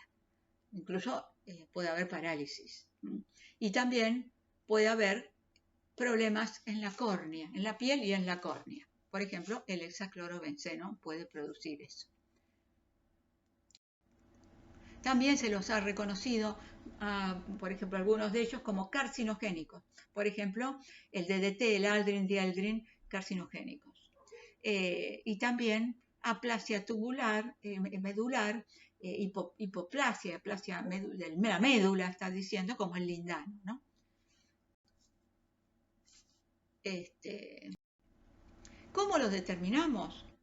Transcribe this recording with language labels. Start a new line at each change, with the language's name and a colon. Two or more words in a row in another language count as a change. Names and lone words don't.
Spanish: Incluso puede haber parálisis. Y también puede haber problemas en la córnea, en la piel y en la córnea. Por ejemplo, el hexaclorobenceno puede producir eso. También se los ha reconocido, por ejemplo, algunos de ellos como carcinogénicos. Por ejemplo, el DDT, el aldrin, dieldrin, carcinogénicos. Y también aplasia tubular, medular, hipoplasia, aplasia de la médula, está diciendo, como el lindano, ¿no? ¿Cómo los determinamos?